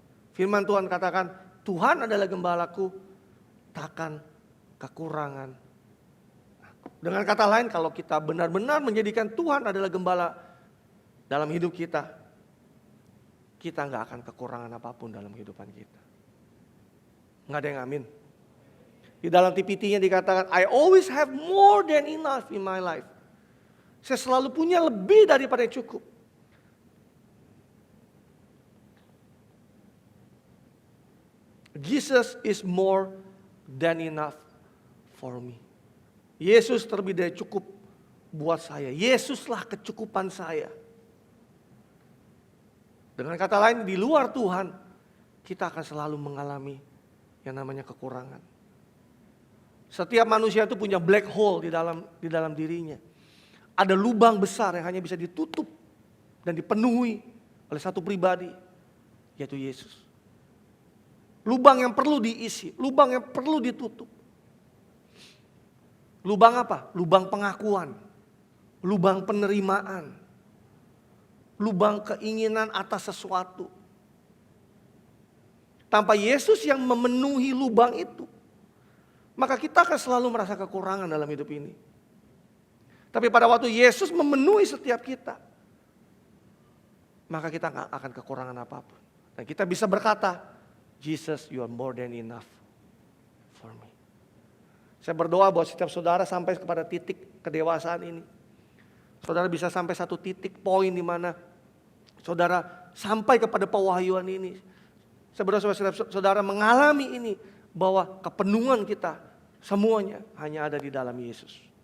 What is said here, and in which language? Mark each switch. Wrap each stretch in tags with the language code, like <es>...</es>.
<id>Firman Tuhan katakan, Tuhan adalah gembalaku, takkan kekurangan aku. Dengan kata lain, kalau kita benar-benar menjadikan Tuhan adalah gembala dalam hidup kita, kita gak akan kekurangan apapun dalam kehidupan kita. Gak ada yang amin. Di dalam TPT-nya dikatakan,</id> <en>I always have more than enough in my life.</en> <id>Saya selalu punya lebih daripada yang cukup.</id> <en>Jesus is more than enough for me.</en> <id>Yesus terlebih dari cukup buat saya. Yesuslah kecukupan saya. Dengan kata lain, di luar Tuhan, kita akan selalu mengalami yang namanya kekurangan. Setiap manusia itu punya</id> <en>black hole</en> <id>di dalam dirinya. Ada lubang besar yang hanya bisa ditutup dan dipenuhi oleh satu pribadi, yaitu Yesus. Lubang yang perlu diisi, lubang yang perlu ditutup. Lubang apa? Lubang pengakuan, lubang penerimaan, lubang keinginan atas sesuatu. Tanpa Yesus yang memenuhi lubang itu, maka kita akan selalu merasa kekurangan dalam hidup ini. Tapi pada waktu Yesus memenuhi setiap kita, maka kita gak akan kekurangan apapun. Dan kita bisa berkata,</id> <en>Jesus, you are more than enough for me.</en> <id>Saya berdoa buat setiap saudara sampai kepada titik kedewasaan ini. Saudara bisa sampai satu titik poin di mana saudara sampai kepada pewahyuan ini. Saya berdoa supaya setiap saudara mengalami ini, bahwa kepenuhan kita semuanya hanya ada di dalam Yesus.</id>